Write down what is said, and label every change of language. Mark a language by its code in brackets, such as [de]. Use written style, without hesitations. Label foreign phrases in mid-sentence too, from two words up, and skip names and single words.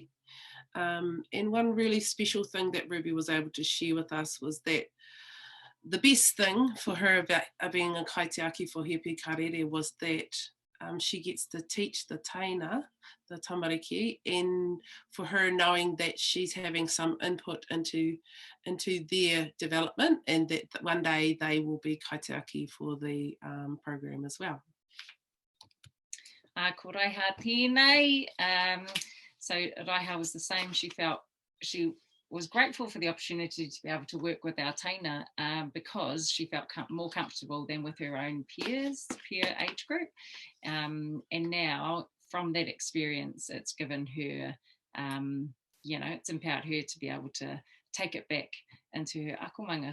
[en] And one really special thing that Ruby was able to share with us was that the best thing for her about being a kaitiaki for He Pī Ka Rere was that she gets to teach the taina, the tamariki, and for her knowing that she's having some input into their development, and that one day they will be kaitiaki for the program as well. [mi] Ko Raiha tēnei. [en] So Raiha was the same. She felt she was grateful for the opportunity to be able to work with our taina because she felt more comfortable than with her own peer age group. And now from that experience, it's given her, it's empowered her to be able to take it back into her akomanga.